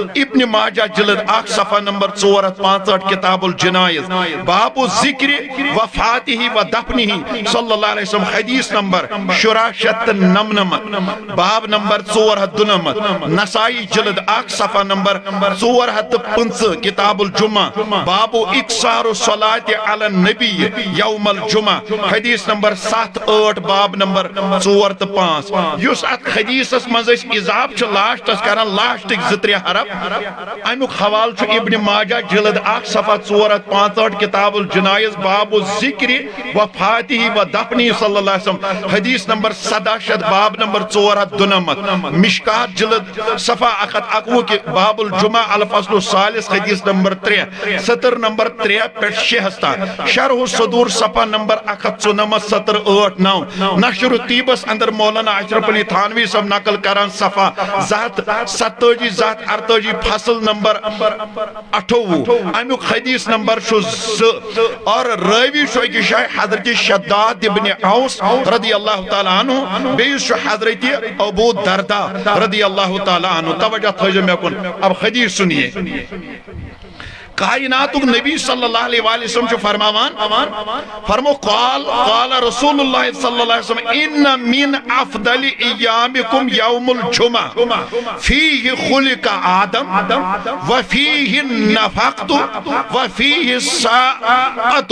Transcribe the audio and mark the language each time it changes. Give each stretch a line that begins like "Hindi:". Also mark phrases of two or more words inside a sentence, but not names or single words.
Urdu: ابن ماجہ جلد 8 صفحہ نمبر 465 کتاب الجنائز باب ذکر وفاتہ و دفنہ صلی اللہ علیہ وسلم حدیث نمبر 499 باب نمبر 499. نسائی جلد 8 صفحہ نمبر 405 کتاب الجمعہ باب اکثار الصلاة علی النبی یوم الجمعہ حدیث نمبر 7-8 باب نمبر 4-5.
Kashmiri: یس ات حدیث مز اضاف چھ لاسٹس کران لاسٹک 2-3 حرف، امیک حوال چھ ابن ماجہ جلد 8 صفحہ 465 کتاب الجنائز باب ذکر وفاتہ و دفنی صلی اللہ علیہ وسلم حدیث نمبر 67 باب نمبر 492.
Urdu: مشکات جلد صفحہ 121 باب الجمعہ الفصل الثالث حدیث نمبر 3 سطر نمبر 3 پیٹھ 6 شرح الصدور صفحہ نمبر 194 سطر 8-9.
Kashmiri: نشر الطیبس اندر مولانا اشرف علی تھانوی صاحب نقل کران صفحہ 37-38 فصل نمبر 28 امیک حدیث نمبر 2 اور راوی شوکی شاہ حضرت شداد ابن عوس رضی اللہ تعالیٰ عنہ بیس حضرت ابو دردہ رضی اللہ تعالیٰ عنہ.
Urdu: توجہ تھوڑے میں کن اب حدیث سنیے. کائنات نبی صلی اللہ علیہ وسلم جو فرمو
Arabic: قال رسول اللہ صلی اللہ علیہ وسلم ان من افضل ایامکم یوم الجمعہ فیہ خلق آدم وفیہ نفقت وفیہ ساعت.